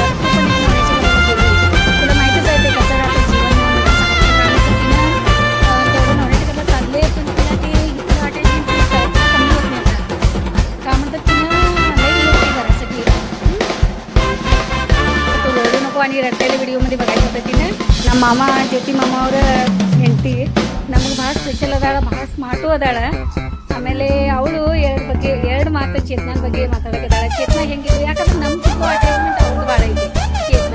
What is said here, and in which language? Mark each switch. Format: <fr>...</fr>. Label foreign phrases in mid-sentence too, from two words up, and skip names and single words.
<mr>तू पण एक नवऱ्याची बरोबर गेली, तुला माहितीच आहे ते कसं राहतं जीवन. तिनं तेवढं नवऱ्याच्या कसं चालले पण तिला ते इथं अटेन्शन कमी होत नाही. का म्हणतात तिनं लई येते घरासाठी. तो रडू नको आणि रडलेल्या व्हिडिओमध्ये बघायचं होतं तिनं.</mr> <kn>ನಮ್ಮ ಮಾಮ ಜ್ಯೋತಿ ಮಾಮ ಅವರ ಹೆಂಡತಿ ನಮಗೆ ಭಾಳ ಸ್ಪೆಷಲ್ ಅದಾಳ, ಭಾಳ ಸ್ಮಾರ್ಟು ಅದಾಳ. ಆಮೇಲೆ ಅವಳು ಎರಡು ಮಾತು ಚೇತನ ಬಗ್ಗೆ ಮಾತಾಡೋದಾಳ. ಚೇತನ ಹೆಂಗಿದೆ ಯಾಕಂದ್ರೆ ನಮ್ಮ ಚಿಕ್ಕ ಅಟ್ಯಾಚ್ಮೆಂಟ್ ಅವ್ರದ್ದು ಭಾಳ ಐತಿ ಚೇತನ.</kn>